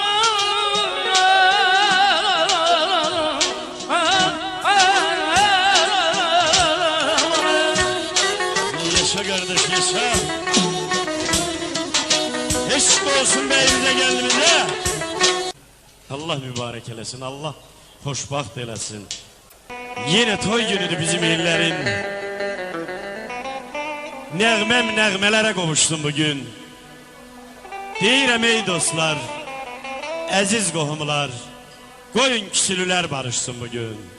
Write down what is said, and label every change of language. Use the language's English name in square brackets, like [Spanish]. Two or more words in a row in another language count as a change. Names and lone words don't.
[Turkish] Kardeş yaşa. Eşk olsun beyimize geldiğimizde. [Azerbaijani] Allah mübarek eləsin, Allah hoşbaxt eləsin. [Turkish] Yine toy günüdür bizim illerin. [Azerbaijani] Nəğməm nəğmələrə qovuşdum bugün. Deyirəm ey dostlar, əziz qohumlar, qoyun kişilülər barışsın bugün.